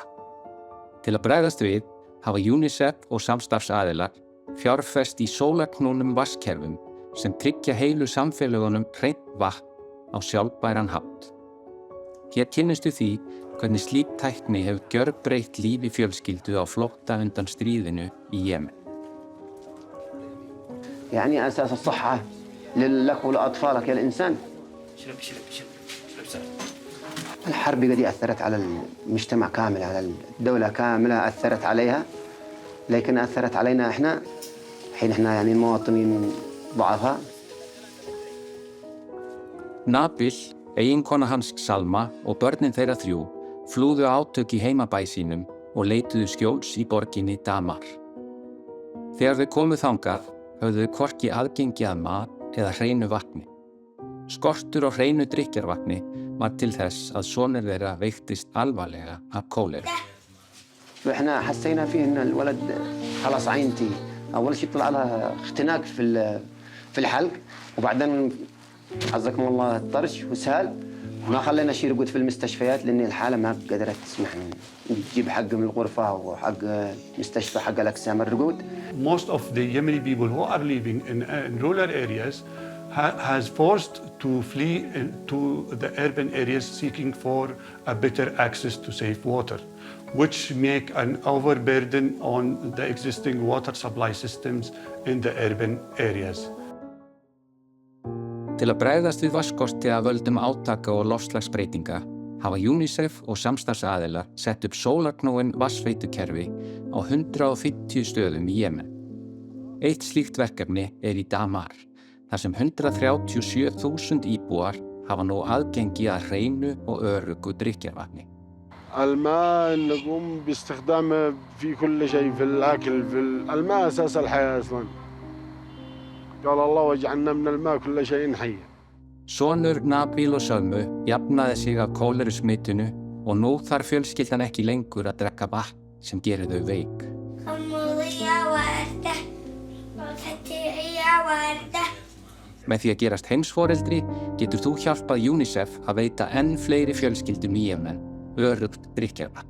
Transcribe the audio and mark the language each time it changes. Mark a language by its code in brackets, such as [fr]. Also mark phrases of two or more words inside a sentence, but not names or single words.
[is] Til að bregðast við hafa UNICEF og samstarfsaðilar fjárfest í sólarknúnum vatnskerfum sem tryggja heilu samfélögunum hreint vatn á sjálfbæran hátt. Hér kynnistu því hvernig slík tækni hefur gjörbreytt lífi fjölskyldu á flótta undan stríðinu í Jemen. [ar] يعني أساس الصحة لك ولأطفالك يا الإنسان. الحرب قد أثرت على المجتمع كامل، على الدولة كاملة أثرت عليها، لكن أثرت علينا إحنا حين إحنا يعني المواطنين ضعفاء. [is] Nabil, eiginkona hans Salma og börnin þeirra 3 flúðu átök í heimabæ sínum og leituðu skjóls í borginni Damar. Þegar þau komu þangað höfðu þau hvorki aðgengi að mat eða hreinu vatni. Skortur á hreinu drykkjarvatni var til þess að sonur þeirra veiktist alvarlega af kólera. [ar] إحنا حسينا فيه إن الولد خلاص عينتي، أول شيء طلع لها اختناق في الحلق، وبعدين عزكم الله الطرش وسهال. ما خلينا شيء يرقد في المستشفيات لأن الحالة ما قدرت تسمح نجيب حق من الغرفة وحق مستشفى حق الأجسام الرقود. [en] Most of the Yemeni people who are living in rural areas has forced to flee to the urban areas seeking for a better access to safe water, which make an overburden on the existing water supply systems in the urban areas. [is] Til að bregðast við vatnsskorti af völdum átaka og loftslagsbreytinga hafa UNICEF og samstarfsaðilar sett upp sólarknúin vatnsveitukerfi á 150 stöðum í Jemen. Eitt slíkt verkefni í Damar, þar sem 137.000 íbúar hafa nú aðgengi að hreinu og öruggu drykkjarvatni. [ar] الماء نقوم باستخدامه في كل شيء، في الأكل، الماء أساس الحياة أصلاً. قال الله وجعلنا من الماء كل شيء حي. [is] Sonur Nabil og Salmu jafnaði sig af kólerusmitinu og nú þarf fjölskyldan ekki lengur að drekka vatn sem gerir þau veik. Með því að gerast heimsforeldri getur þú hjálpað UNICEF að veita enn fleiri fjölskyldum í Jemen öruggt drykkjarvatn.